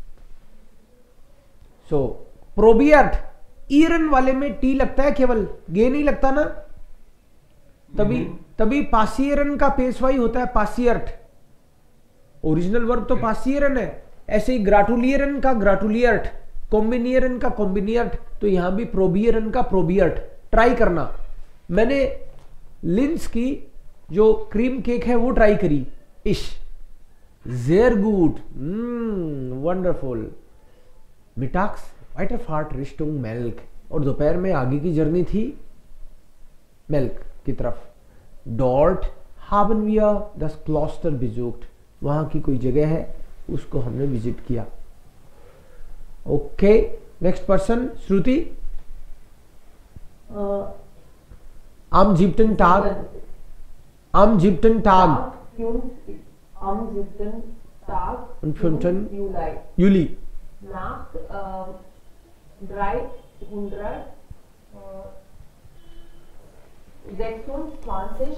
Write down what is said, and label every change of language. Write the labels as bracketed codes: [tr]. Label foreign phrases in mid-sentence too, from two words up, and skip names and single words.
[hi] सो प्रोबियर्ट, ईरन वाले में टी लगता है केवल, गे नहीं लगता ना, तभी पासियरन का पेशवाई होता है पासियर्ट। ओरिजिनल वर्ब तो पासियरन है, ऐसे ही ग्राटुलियरन का ग्राटुलियर्ट, कॉम्बिनियरन का कॉम्बिनियर्ट, तो यहां भी प्रोबियरन का प्रोबियर्ट। ट्राई करना। मैंने लिंस की जो [en] cream cake [hi] है वो ट्राई करी। इश sehr gut, wonderful. [de] Mittags Weiterfahrt Richtung Melk। [hi] और दोपहर में आगे की जर्नी थी मेल्क की तरफ। [de] Dort haben wir das Kloster besucht। [hi] वहां की कोई जगह है उसको हमने विजिट किया। [en] okay, next person श्रुति। [de] am 7. Tag, am 7. Tag am 7. Tag und 5. Juli Juli nach 326